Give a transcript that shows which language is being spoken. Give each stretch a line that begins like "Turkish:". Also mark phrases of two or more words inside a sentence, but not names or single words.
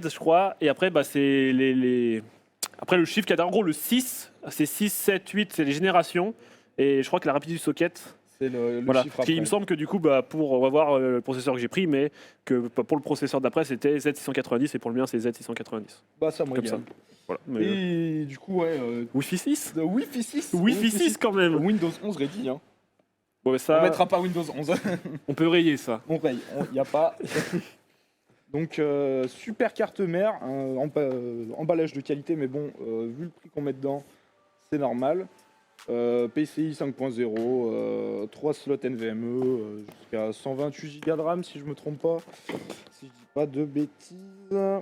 French: Z, je crois, et après, bah, c'est les. Après, le chiffre qu'il y a en gros, le 6, c'est 6, 7, 8, c'est les générations, et je crois que la rapidité du socket. C'est le Voilà. chiffre Parce qu'il après. me semble que du coup, bah, pour on va voir le processeur que j'ai pris, mais que pour le processeur d'après, c'était Z690, et pour le mien, c'est Z690. Bah, ça me Comme ça. régale. Voilà. Mais, Et du coup, ouais... Wi-Fi 6 Wi-Fi 6. Wi-Fi 6 quand même. Windows 11 ready, hein. Bon, mais On ça, mettra pas Windows 11. on peut rayer ça. On raye, il n'y a pas. Donc, super carte mère, emballage de qualité, mais bon, vu le prix qu'on met dedans, c'est normal. PCI 5.0, 3 slots NVMe, jusqu'à 128 Go de RAM si je me trompe pas, si je dis pas de bêtises.